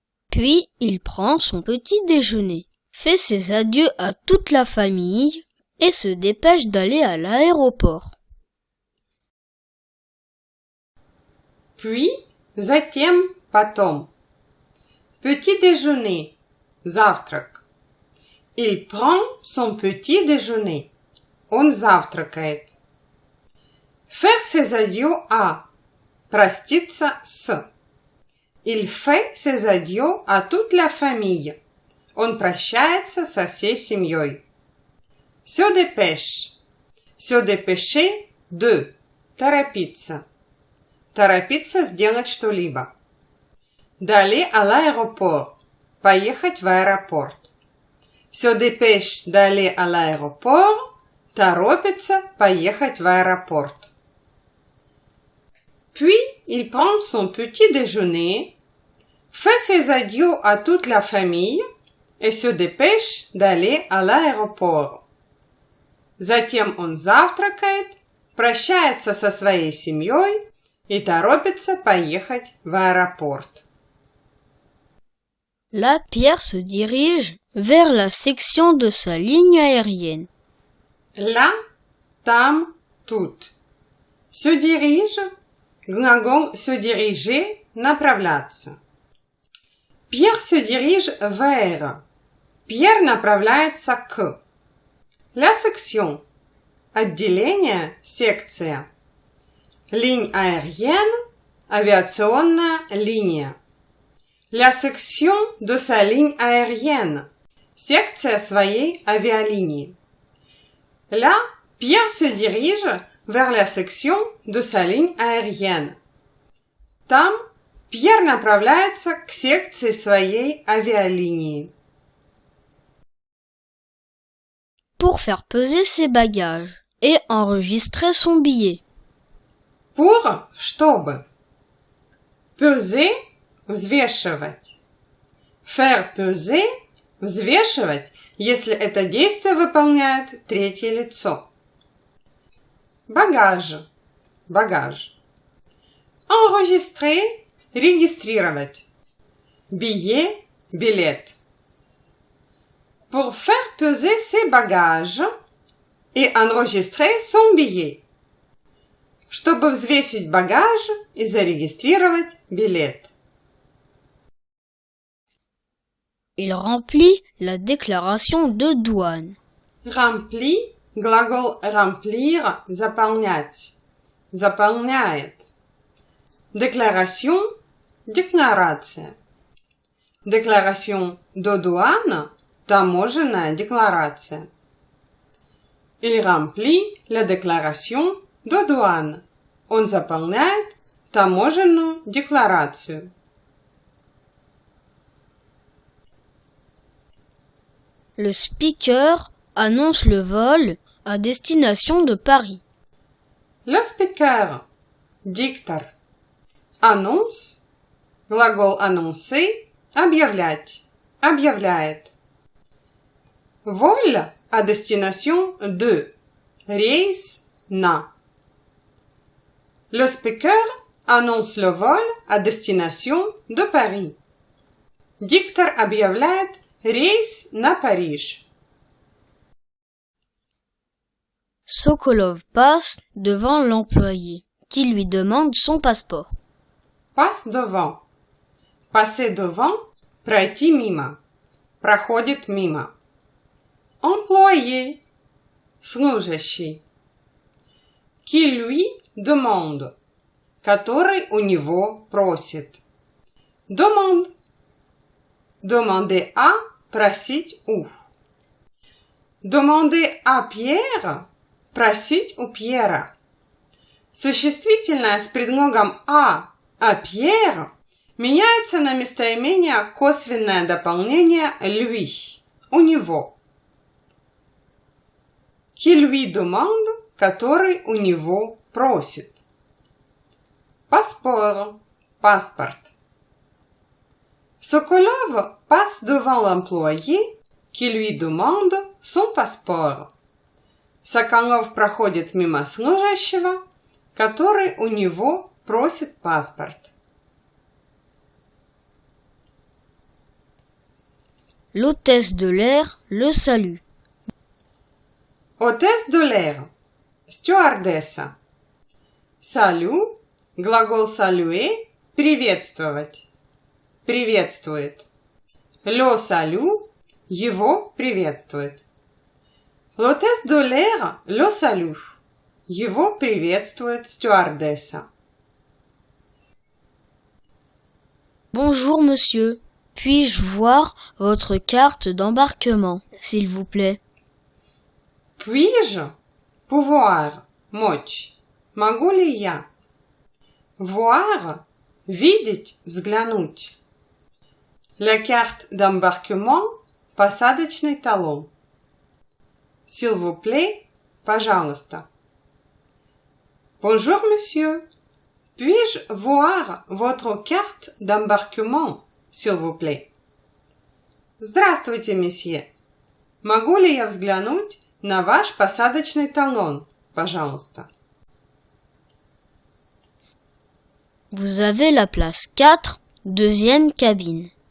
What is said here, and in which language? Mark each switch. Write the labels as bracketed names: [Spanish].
[French] Puis il prend son petit déjeuner, fait ses adieux à toute la famille et se dépêche d'aller à l'aéroport. Puis, [Russian] затем, потом. [French] Petit déjeuner, [Russian] завтрак. [French] Il prend son petit déjeuner. [Russian] Он завтракает. [French] Faire ses adieux à. [Russian] Проститься с. [French] Il fait ses adieux à toute la famille. [Russian] Он прощается со всей семьей. [French] Se dépêche. Se dépêcher de. [Russian] Торопиться. Торопиться сделать что-либо. [French] D'aller à l'aéroport. [Russian] Поехать в аэропорт. [French] Se dépêche d'aller à l'aéroport. [Russian] Торопится поехать в аэропорт. [French] Puis, il prend son petit déjeuner, fait ses adieux à toute la famille et se dépêche d'aller à l'aéroport. [Russian] Затем он завтракает, прощается со своей семьей и торопится поехать в аэропорт. [French] Là, Pierre se dirige vers la section de sa ligne aérienne. Là, [Russian] там, тут. [French] Se dirige, [Russian] глагол [French] se diriger, [Russian] направляться. [French] Pierre se dirige vers. Pierre [Russian] направляется к. [French] La section. [Russian] Отделение, секция. [French] Ligne aérienne, [Russian] авиационная линия. [French] La section de sa ligne aérienne. [Russian] Секция своей авиалинии. [French] Là, Pierre se dirige vers la section de sa ligne aérienne. [Russian] Там Pierre направляется к секции своей авиалинии. [French] Pour faire peser ses bagages et enregistrer son billet. Pour, [Russian] чтобы. [French] Peser, [Russian] взвешивать. [French] Faire peser, [Russian] взвешивать, если это действие выполняет третье лицо. Багаж, багаж. [French] Enregistrer, [Russian] регистрировать. [French] Billet, [Russian] билет. [French] Pour faire peser ses bagages et enregistrer son billet. [Russian] Чтобы взвесить багаж и зарегистрировать билет. [French] Il remplit la déclaration de douane. Rempli, [Russian] глагол [French] remplir, [Russian] заполнять. Заполняет. [French] Déclaration, déclaration. Déclaration de douane, [Russian] таможенная декларация. [French] Il remplit la déclaration de douane. [Russian] Он заполняет таможенную декларацию. [French] Le speaker annonce le vol à destination de Paris. Le speaker, [Russian] диктор. [French] Annonce, [Russian] глагол [French] annoncer, [Russian] объявлять, объявляет. [French] Vol à destination de, [Russian] рейс на. [French] Le speaker annonce le vol à destination de Paris. [Russian] Диктор объявляет рейс на Париж. [French] Sokolov passe devant l'employé, qui lui demande son passeport. Passe devant. Passer devant, [Russian] пройти мимо. Проходит мимо. [French] Employé, [Russian] служащий. [French] Qui lui demande, [Russian] который у него просит. [French] Demande. Demander à, [Russian] просить у. [French] Demander à Pierre, [Russian] просить у Пьера. Существительное с предлогом [French] à Pierre [Russian] меняется на местоимение косвенное дополнение [French] lui, [Russian] у него. [French] Qui lui demande, [Russian] который у него просит. [French] Passeport, [Russian] паспорт. [French] Sokolov passe devant l'employé qui lui demande son passeport. [Russian] Соколов проходит мимо служащего, который у него просит паспорт. [French] L'hôtesse de l'air le salue. Hôtesse de l'air. [Russian] Стюардесса. Салю. Глагол [French] saluer. [Russian] Приветствовать. Приветствует. [French] Le salue. [Russian] Его приветствует. [French] L'hôtesse de l'air le salue. [Russian] Его приветствует стюардесса. [French] Bonjour monsieur. Puis-je voir votre carte d'embarquement, s'il vous plaît? Puis-je? Pouvoir. [Russian] Мочь. Могу ли я? [French] Voir. [Russian] Видеть, взглянуть. [French] La carte d'embarquement. [Russian] Посадочный талон. [French] S'il vous plaît. [Russian] Пожалуйста. [French] Bonjour, monsieur. Puis-je voir votre carte d'embarquement, s'il vous plaît? [Russian] Здравствуйте, месье. Могу ли я взглянуть на ваш посадочный талон, пожалуйста? [French] Vous avez la place 4, deuxième cabine.